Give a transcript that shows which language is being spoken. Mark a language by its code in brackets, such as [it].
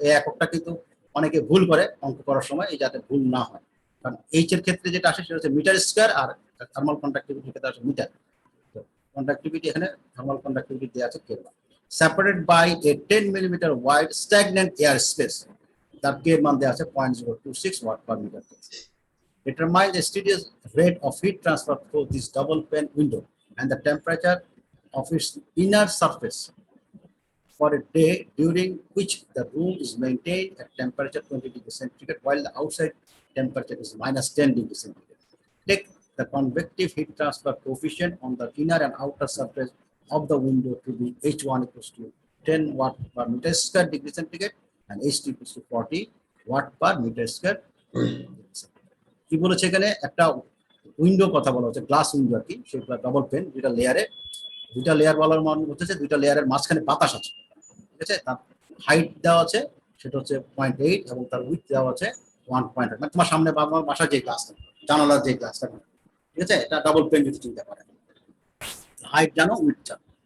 [bn] এই এককটা কিন্তু অনেকে ভুল করে অঙ্ক করার সময়, এই যাতে ভুল না হয়, কারণ এইচ এর ক্ষেত্রে যেটা আসে সেটা হচ্ছে মিটার স্কয়ার, আর থার্মাল কন্ডাক্টিভিটি ক্ষেত্রে আসে মিটার। তো কন্ডাক্টিভিটি এখানে থার্মাল কন্ডাক্টিভিটি দেওয়া আছে kelvin, [en] separated by a 10 millimeter wide stagnant air space. [bn] তার কে মান দেওয়া আছে 0.026 watt per meter. [en] Determine the steady rate of heat transfer through this double pane window and the temperature of its inner surface for a day during which the room is maintained at temperature 20 degrees centigrade while the outside temperature is minus 10 degrees centigrade. Take the convective heat transfer coefficient on the inner and outer surface of the window to be H1 equals to 10 watt per meter square degree centigrade and H2 equals to 40 watt per meter square. [bn] কি বলেছে এখানে? একটা window কথা বলা হচ্ছে, glass window আর কি, সেটা double pen, দুইটা লেয়ার বলার মানে হচ্ছে দুইটা লেয়ারের মাঝখানে বাতাস আছে। ঠিক আছে, তার হাইট দেওয়া আছে সেটা হচ্ছে 0.8 এবং তার উইথ দেওয়া আছে 1.8, মানে তোমার সামনে বাসার যে গ্লাসটা, জানালার যে গ্লাসটা, ঠিক আছে, এটা ডাবল পেন যদি চিন্তা করেন, হাইট জানো উইথ জানো।